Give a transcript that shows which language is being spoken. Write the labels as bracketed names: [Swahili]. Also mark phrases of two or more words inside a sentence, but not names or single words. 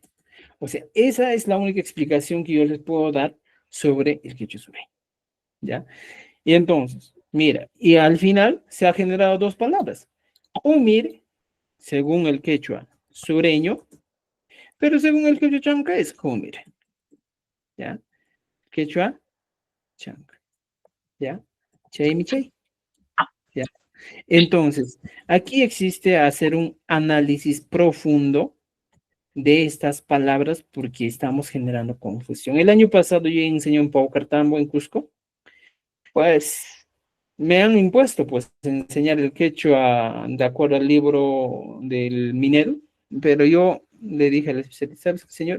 [Spanish] O sea, esa es la única explicación que yo les puedo dar sobre el quechua sureño. ¿Ya? Y entonces, mira, y al final se ha generado dos palabras. Umir, según el quechua sureño, pero según el quechua chanca es Humir. ¿Ya? Quechua chanca. [Quechua] ¿Ya? Chay mi chay. [Spanish] ¿Ya? Entonces, aquí existe hacer un análisis profundo de estas palabras porque estamos generando confusión. El año pasado yo enseñé en Paucartambo, en Cusco, pues me han impuesto pues enseñar el quechua de acuerdo al libro del minero, pero yo le dije al especialista, ¿sabes qué, señor?